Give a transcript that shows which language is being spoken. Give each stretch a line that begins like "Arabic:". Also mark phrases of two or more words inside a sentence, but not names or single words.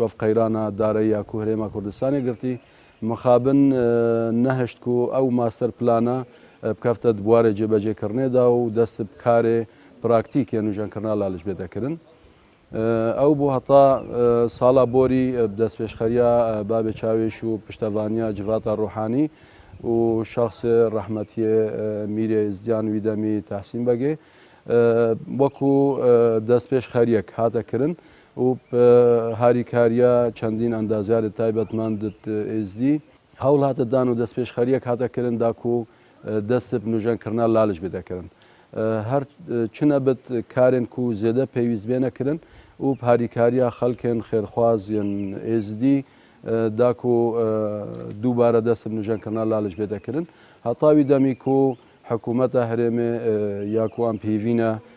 Kurdish: وف قیرانا دارایی کوهرما کردستانی گرتی مخابن نهشت کو او ماستر پلانا بکفت دواره جبهه کرنه دا و دست بکار پراکتیک یعنی جان کرنا لالش بیدا کرن او بو حتا سالا بوری دست پیشخریا باب چاویش و پشتوانیا جوات روحانی و شخص رحمتی میری ازدیان ویدمی تحسین بگه وەکو دەست پێش خەریەک هاتە کردن و هاریکاریە چەندین ئەندازیارت تایبەتمەندت ئێزدی هەوڵ هاتە دان و دەست پێش خەریەک هاتە کردن داکو دەستت نوژەنکردنا لالش بێدەکردن هەر چنە بت کارێن کو زێدە پێویست بێنەکردن و هاریکاریە خەڵکێن خێرخوازیان ئێزدی داکو دووبارە دەستت نوژەنکردنا لالش بێدەکردن هەتاوی دەمی کو حکوومەتە هەرێمێ یاکو ئەم پێڤینە